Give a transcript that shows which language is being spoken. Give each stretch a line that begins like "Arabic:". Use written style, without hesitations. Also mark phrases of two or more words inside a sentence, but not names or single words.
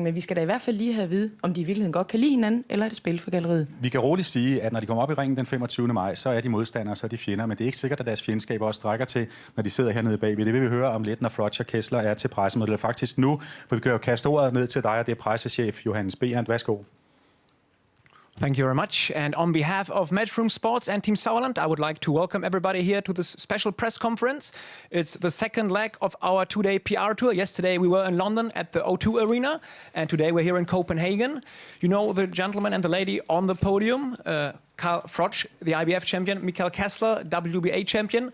Danish: Men vi skal da i hvert fald lige have at vide, om de i virkeligheden godt kan lide hinanden, eller er det spil for galleriet. Vi kan roligt sige, at når de kommer op i ringen den 25. maj, så er de modstandere, så er de fjender. Men det er ikke sikkert, at deres fjendskab også strækker til, når de sidder hernede bagved. Det vil vi høre om lidt, når Froch og Kessler er til pressemødet. Eller faktisk nu, for vi kan jo kaste ordet ned til dig, og det er pressechef Johannes Behrendt. Værsgo.
English: Thank you very much. And on behalf of Matchroom Sports and Team Sauerland, I would like to welcome everybody here to this special press conference. It's the second leg of our two-day PR tour. Yesterday we were in London at the O2 Arena, and today we're here in Copenhagen. You know the gentleman and the lady on the podium, Carl Froch, the IBF champion, Michael Kessler, WBA champion.